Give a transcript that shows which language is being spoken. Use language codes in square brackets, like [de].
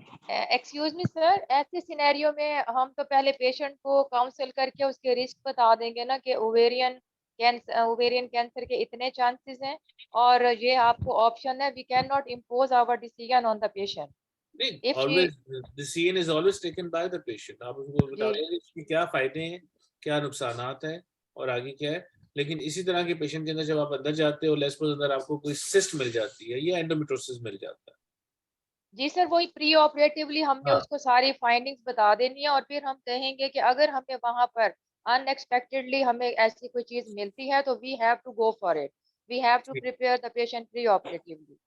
[hi] Excuse मी sir, ऐसे scenario में हम तो पहले पेशेंट को काउंसल करके उसके रिस्क बता देंगे ना कि ओवेरियन कैंसर के इतने चांसेस हैं और ये आपको ऑप्शन है, [en] We can not impose our decision on the patient. Always decision is always taken by the patient। [hi] आप उसको बताओगे इसके क्या फायदे हैं, क्या नुकसानात हैं और आगे क्या है। लेकिन इसी तरह के पेशेंट के अंदर जब आप अंदर जाते हो, लेस्पोज अंदर आपको कोई सिस्ट मिल जाती है या एंडोमेट्रोसिस मिल जाता है। जी सर, वही प्री ऑपरेटिवली हमने उसको सारी फाइंडिंग्स बता देनी है और फिर हम कहेंगे कि अगर हमें वहां पर अनएक्सपेक्टेडली हमें ऐसी कोई चीज मिलती है तो [en] We have to go for it, we have to prepare the patient pre operatively.